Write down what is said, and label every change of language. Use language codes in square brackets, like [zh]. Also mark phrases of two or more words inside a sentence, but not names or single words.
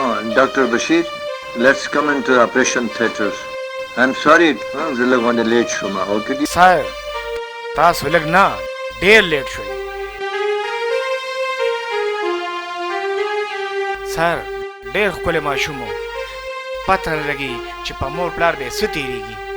[en] Dr. Bashir, let's come into the operation theater. I'm sorry, [ps] زه لږ غونډه لیټ شوم. اوکې صاحب تاسو لږ نه ډېر لیټ شوئ. سر ډېر ښکلی ماشوم و، پته نه لګي چې په مور پلار به یې څه تېرېږي.